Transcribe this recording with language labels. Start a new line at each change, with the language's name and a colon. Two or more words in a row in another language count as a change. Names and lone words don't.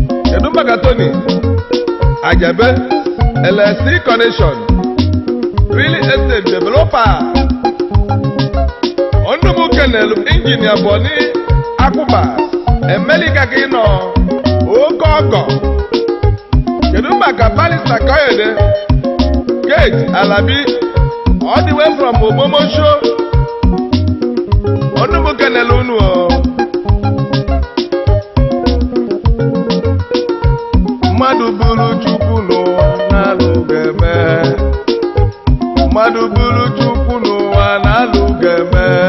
Igbo: Kedu maka Tony Ajabe,
English: L S C Connection, Real Estate Developer?
Igbo: Ọnụ m kenele Injinia Boni Akwụba, Emelika ka ị nọ, oke ọgọ. Kedu maka Barrister Kayode Gate Alabi,
English: all the way from Ogbomosho?
Igbo: Ọnụ m kenele unu o. Mmadụ bụrụ Chukwu n'ụwa na-alụ ga-eme. Mmadụ bụrụ Chukwu n'ụwa na-alụ ga-eme.